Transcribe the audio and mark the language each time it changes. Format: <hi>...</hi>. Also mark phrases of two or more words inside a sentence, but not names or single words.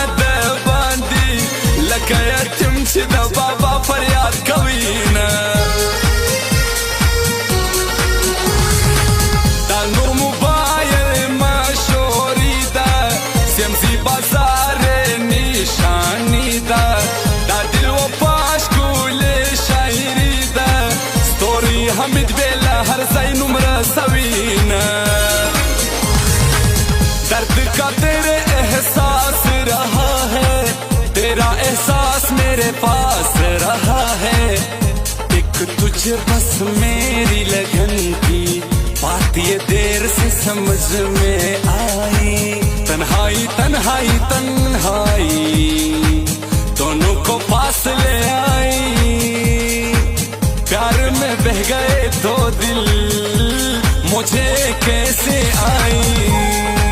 <ps>لکه یتیم چې د بابا فریاد کوي نه دا نور موبایل مشهوري ده سیمزي بازار نشاني ده دا دل وفا ښکلې شاعري ده ستوري حمید بیله هر ځای نوم رسوي نه</ps> <ur>درد کا تیرے احساس رہا ہے تیرا احساس میرے پاس رہا ہے ایک تجھ بس میری لگن تھی بات یہ دیر سے سمجھ میں آئی تنہائی تنہائی تنہائی دونوں کو پاس لے آئی پیار میں بہ گئے دو دل مجھے کیسے آئی</ur>